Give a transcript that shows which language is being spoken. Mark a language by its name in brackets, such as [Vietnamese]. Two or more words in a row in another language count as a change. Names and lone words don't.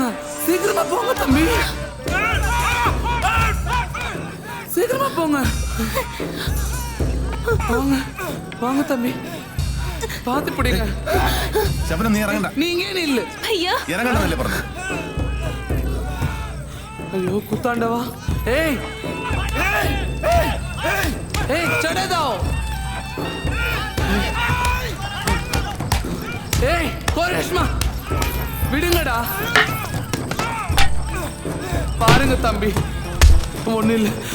[Tamil] சீக்கிரமா போங்க தம்பி, சீக்கிரமா போங்க. வாங்க வாங்க தம்பி, பாத்து பிடிங்க. [Malayalam] ശബനം നീ ഇറങ്ങണ്ട. [Tamil] நீங்க இல்ல [Hindi] भैया [Malayalam] ഇറങ്ങണ്ടെന്നല്ലേ പറഞ്ഞു? [Tamil] ஐயோ குத்தாண்டவா. ஏய் ஏய் ஏய் ஏய் [Hindi] चढ़े जाओ. [Tamil] ஏய் கோரேஷ்மா விடுங்கடா. பாருங்க தம்பி, ஒண்ணு இல்ல.